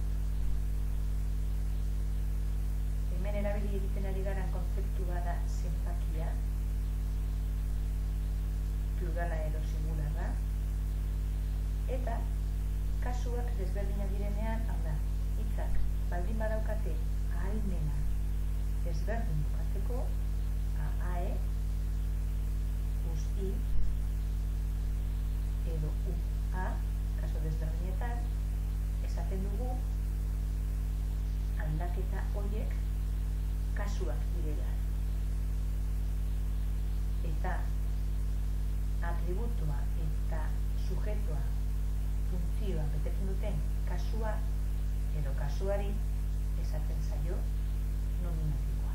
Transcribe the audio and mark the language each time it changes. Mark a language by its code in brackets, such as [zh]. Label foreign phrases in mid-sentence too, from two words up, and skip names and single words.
[eu] hemen erabili egiten ari garan kontzeptua da zenbakia, plurala edo singularra, eta kasuak desberdinak direnean, hau da, hitzak baldin badaukate ahalmena desberdin bukatzeko, ae, us, i, edo u, a, kasu desberdinetan, esan esaten dugu aldaketa horiek kasuak direla. Eta atributua eta sujetoa funtzioa betetzen duten kasua edo kasuari esaten zaio nominatiboa.